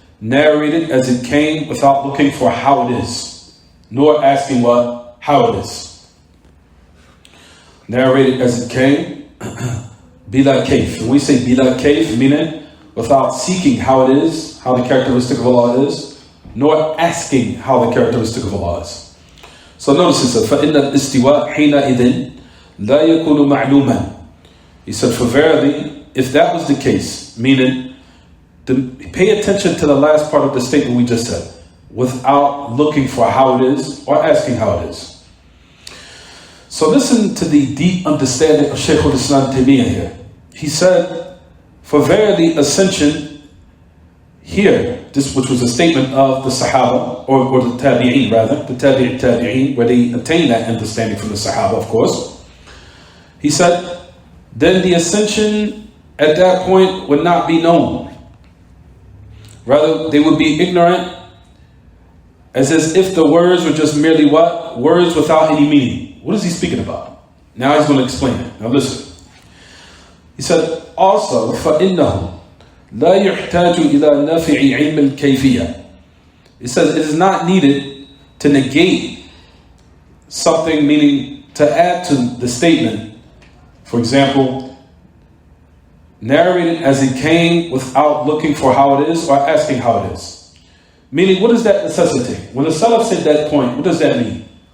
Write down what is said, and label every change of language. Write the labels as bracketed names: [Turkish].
[English] Narrated as it came without looking for how it is, nor asking how it is. Narrated as it came, bila kayf. When we say bila kayf, meaning without seeking how it is, how the characteristic of Allah is, nor asking how the characteristic of Allah is. So notice it says, [Arabic] فَإِنَّ الْإِسْتِوَاءَ حِينَئِذٍ لَا يَكُونُ مَعْلُومًا. [English] He said, for verily, if that was the case, meaning, pay attention to the last part of the statement we just said, without looking for how it is or asking how it is. So listen to the deep understanding of Shaykh al-Islam Taymiyyah here. He said, for verily ascension here, this which was a statement of the Sahaba, or the Tabi'een rather, the Tabi'een, where they attained that understanding from the Sahaba, of course. He said, then the ascension at that point would not be known. Rather, they would be ignorant as if the words were just merely what? Words without any meaning. What is he speaking about? Now he's going to explain it. Now listen. He said, also, [Arabic] فَإِنَّهُ لَا يُحْتَاجُ إِلَى نَفِعِ عِلْمِ الْكَيْفِيَّةِ. [English] It says it is not needed to negate something, meaning to add to the statement. For example, narrate it as it came without looking for how it is or asking how it is. Meaning, what does that necessitate? When the Salaf said that point, what does that mean?